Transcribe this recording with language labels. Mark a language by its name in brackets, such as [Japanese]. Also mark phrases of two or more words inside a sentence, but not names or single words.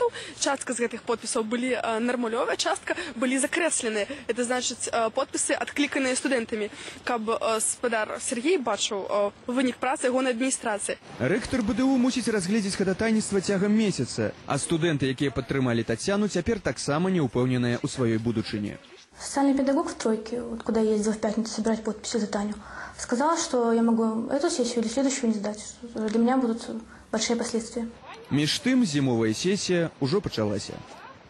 [Belarusian] Частка з гэтых подпісаў былі нармалёвыя, частка былі закрэсленыя. Это значыць подпісы адкліканыя студэнтамі, каб спадар Сергей бачыў вынік працы ягонай адміністрацыі. Рэктар БДУ мусіць разгледзець хадатайніцтва цягам месяца, а студэнты, якія падтрымалі Тетяну, цяпер таксама не ўпэўненыя ў сваёй будучыні. [Russian] Социальный педагог в тройке, вот куда я ездила в пятницу собирать подписи за Таню, сказала, что я могу эту сессию или следующую не сдать. Для меня будут большие последствия. [Belarusian] Між тым, зімовая сесія ўжо пачалася.